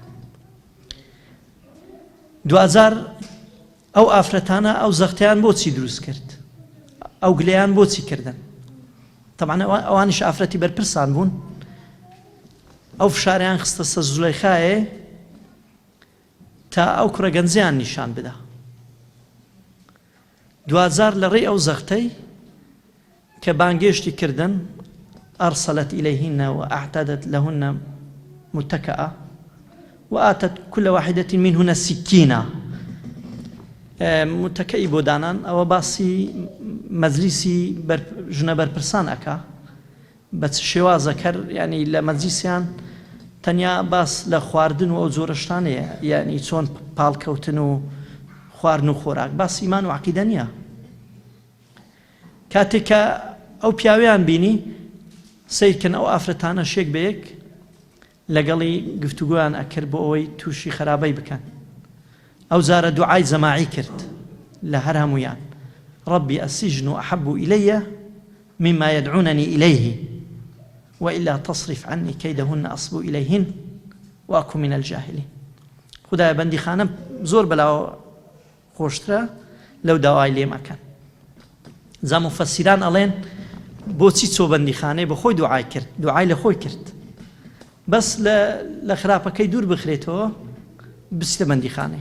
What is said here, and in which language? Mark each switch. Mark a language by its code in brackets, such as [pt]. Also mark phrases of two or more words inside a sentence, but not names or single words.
[ckb] 2000 ئەو ئافرەتانە ئەو زەختیان بۆچی دروست کرد ئەو گلەیان بۆچی کردن طبعا ئەوانیش ئافرەتی بەرپرسان بوون ئەو فشاریان خستە سەر زولەیخایە تا ئەو کوڕە گەنجیان نیشان بدا 2000 لە ڕێی ئەو زەختەی کە بانگێشتی کردن [ar] أرسلت إليهن وأعتدت لهن متكأة وآتت كل واحدة منهن سكينة [ckb] متكئي بودانان أو باسي مجلسي ژنە بەرپرسان ئەکا بە شێوازە کەر یعنی لە مەجلیسیان تەنیا باس لە خواردن و ئەو جۆرە شتانەیە یعنی چۆن پاڵکەوتن و خواردن و خۆراک باس ئیمان و عەقیدە نییە کاتێک کە ئەو پیاویان بینی سیرکردن ئەو ئافرەتانە شێک بە یەک لەگەڵی گفتوگویان ئەکرد بۆ ئەوەی تووشی خراپەی بکەن ئەو جارە دوعای جەماعی کرد لە هەر هەموویان [ar] ربي السجن أحب إلي مما يدعونني إليه وإلا تصرف عني كيدهن أصب إليهن وأكن من الجاهلين. [ckb] خدای بەندی خانە زۆر بەلاوە خۆشترە لەو داوای لێ مەکەن. جا مفەسیران ئەڵێن بۆچی چۆ بەندی خانەی بە خۆی دوعای کرد، دوعای لە خۆی کرد، بەس لە خراپەکەی دوور بخرێتەوە بچتە بەندی خانەی.